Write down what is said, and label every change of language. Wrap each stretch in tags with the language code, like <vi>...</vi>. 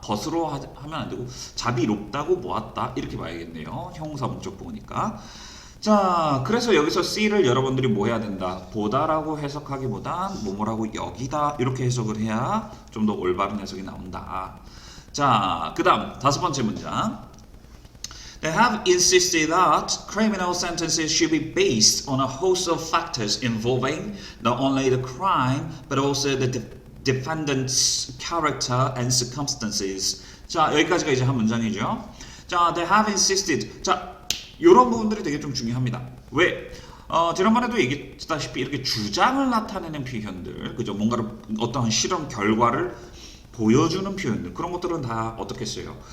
<ko>것으로 하면 안 되고 자비롭다고 모았다. 이렇게 봐야겠네요. 형사 목적 보니까. 자, 그래서 여기서 see를 여러분들이 뭐 해야 된다? 보다라고 해석하기보단 뭐뭐라고 여기다 이렇게 해석을 해야 좀 더 올바른 해석이 나온다. 자, 그 다음 다섯 번째 문장.</ko> <en>They have insisted that criminal sentences should be based on a host of factors involving not only the crime but also the defendant's character and circumstances.</en> <ko>자, 여기까지가 이제 한 문장이죠.</ko> <en>자, they have insisted.</en> <ko>자, 이런 부분들이 되게 좀 중요합니다. 왜? 지난번에도 얘기했다시피 이렇게 주장을 나타내는 표현들, 그죠? 뭔가를 어떠한 실험 결과를 보여주는 표현들, 그런 것들은 다 어떻게 써요?</ko>